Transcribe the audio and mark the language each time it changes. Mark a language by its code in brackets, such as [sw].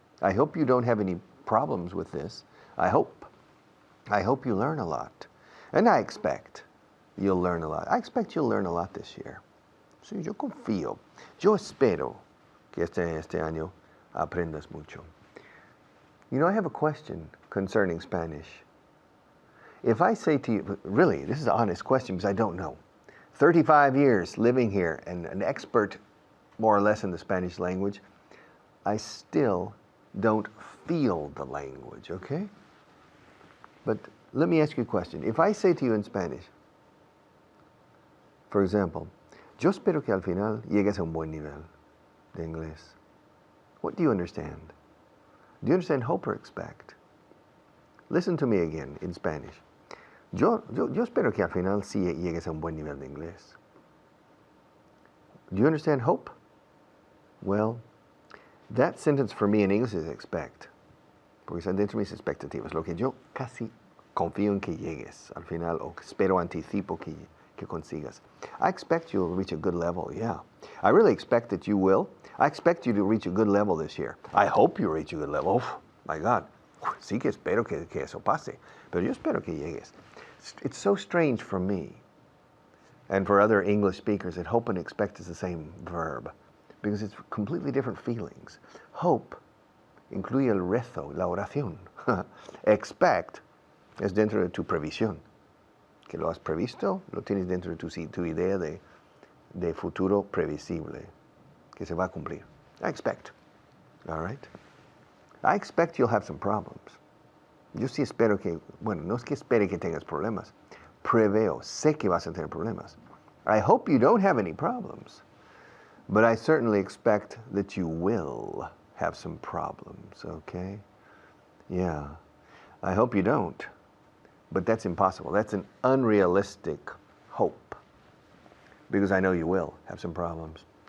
[en] I hope you don't have any problems with this. I hope you learn a lot. And I expect you'll learn a lot. I expect you'll learn a lot this year. [es] Sí, yo confío. Yo espero que este año aprendas mucho. [en] You know, I have a question concerning Spanish. If I say to you, really, this is an honest question because I don't know. 35 years living here and an expert more or less in the Spanish language, I still don't feel the language, okay? But let me ask you a question. If I say to you in Spanish, for example, [es] yo espero que al final llegues a un buen nivel de inglés. [en] What do you understand? Do you understand hope or expect? Listen to me again in Spanish. [es] Yo espero que al final sí llegues a un buen nivel de inglés. [en] Do you understand hope? Well, that sentence for me in English is expect. [es] Porque están dentro de mis expectativas. Lo que yo casi confío en que llegues al final, o espero, anticipo que consigas. [en] I expect you'll reach a good level, yeah. I really expect that you will. I expect you to reach a good level this year. I hope you reach a good level. Oh, my God. [es] Sí que espero que eso pase. Pero yo espero que llegues. [en] It's so strange for me and for other English speakers that hope and expect is the same verb because it's completely different feelings. [es] Hope incluye el rezo, la oración. Expect es dentro de tu previsión. Que lo has previsto, lo tienes dentro de tu idea de futuro previsible, que se va a cumplir. [en] I expect. All right? I expect you'll have some problems. [es] Yo sí espero que, bueno, no es que espere que tengas problemas. Preveo, sé que vas a tener problemas. [en] I hope you don't have any problems. But I certainly expect that you will have some problems, okay? Yeah. I hope you don't. But that's impossible. That's an unrealistic hope. Because I know you will have some problems.